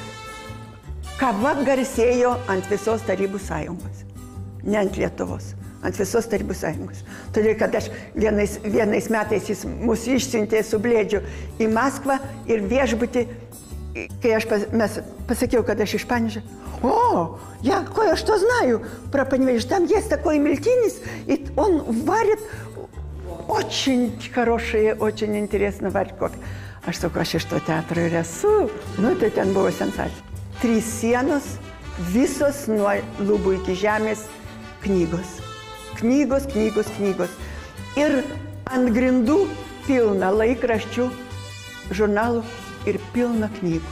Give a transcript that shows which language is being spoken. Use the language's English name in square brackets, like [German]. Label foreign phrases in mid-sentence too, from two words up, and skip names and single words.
[Lithuanian] Kava garsėjo ant visos Tarybų Sąjungos. Ne ant Lietuvos, ant visos Tarybų Sąjungos. Todėl, kad aš vienais metais jis mus išsiuntė su Blėdžiu į Maskvą ir viešbutį, kai mes pasakiau, kad aš iš Panežа. [Russian] О, кое что знаю про Паневеж. Там есть такой Мильтинис, и он варит очень хорошие, очень интересно варит кофе. [Lithuanian] Aš sakau, aš iš to teatro ir esu. Tai ten buvo sensacija. 3 sienos, visos nuo lubų iki žemės knygos. Knygos. Ir ant grindų pilna laikraščių, žurnalų ir pilna knygų.